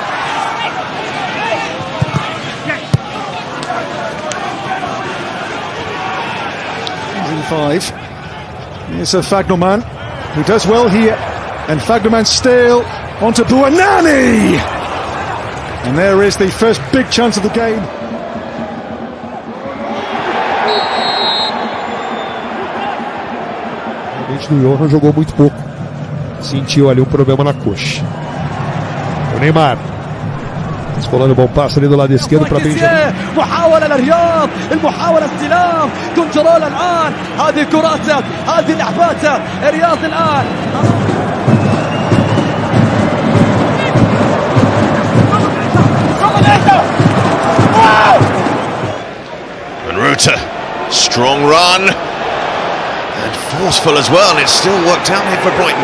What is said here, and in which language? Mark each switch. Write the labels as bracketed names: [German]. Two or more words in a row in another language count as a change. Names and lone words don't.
[English] between 5. Here's a Fagnoman who does well here, and Fagnoman still onto Buonanni, and there is the first big chance of the game. [Portuguese] O Johan jogou muito pouco, sentiu ali problema na coxa. O Neymar escolando o bom passe ali do lado esquerdo para Benjamin. [Arabic] محاولة للرياض، المحاولة استلام، كنترول الآن، هذه كراته، هذه لعباته، الرياض الآن. [English] And Ruta, strong run. And forceful as well, and it's still worked out here for Brighton.